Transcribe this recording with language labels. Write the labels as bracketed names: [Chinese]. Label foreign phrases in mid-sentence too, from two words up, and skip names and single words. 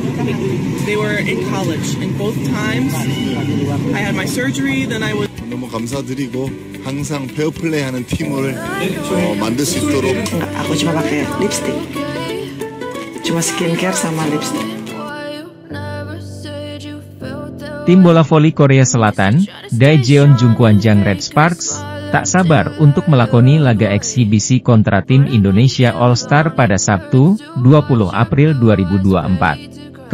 [English] They were in college, and both times I had my surgery. Then I was. [Korean] 너무 감사드리고 항상 페어플레이하는 팀을 만들 수 있도록. [Indonesian] Aku cuma pakai lipstick, cuma skincare sama lipstick. Tim bola voli Korea Selatan, Daejeon Jungkwanjang Red Sparks, tak sabar untuk melakoni laga eksibisi kontra tim Indonesia All Star pada Sabtu, 20 April 2024.